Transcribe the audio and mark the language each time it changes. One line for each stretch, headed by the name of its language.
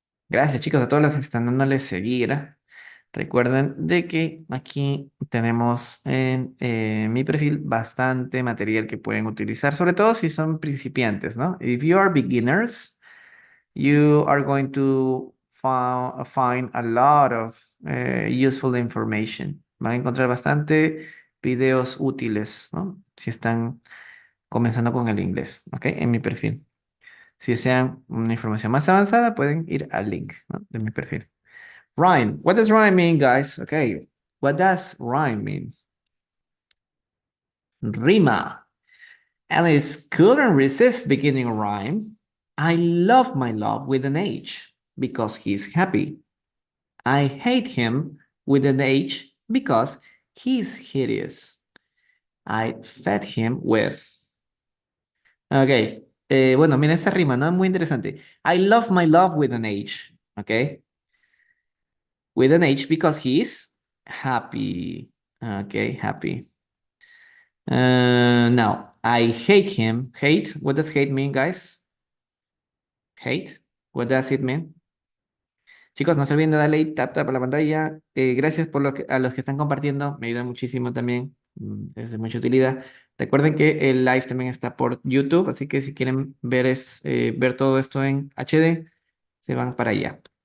Spanish: Gracias, chicos, a todos los que están dándole seguir. Recuerden de que aquí tenemos en mi perfil bastante material que pueden utilizar, sobre todo si son principiantes, ¿no?
English: If you are beginners, you are going to find a lot of useful information.
Spanish: Van a encontrar bastante videos útiles, ¿no? Si están comenzando con el inglés, ¿ok? En mi perfil. Si desean una información más avanzada, pueden ir al link, ¿no? De mi perfil. Rhyme.
English: What does rhyme mean, guys? Okay. What does rhyme mean? Rima. Alice couldn't resist beginning a rhyme. I love my love with an H because he's happy. I hate him with an H because he's hideous. I fed him with. Ok.
Spanish: Bueno, mira esa rima, ¿no? Muy interesante.
English: I love my love with an H. Ok. With an H because he's happy. Okay, happy. Now, I hate him. Hate, what does hate mean, guys? Hate, what does it mean?
Spanish: Chicos, no se olviden de darle ahí tap tap a la pantalla. Gracias por a los que están compartiendo, me ayuda muchísimo también. Es de mucha utilidad. Recuerden que el live también está por YouTube, así que si quieren ver, ver todo esto en HD, se van para allá.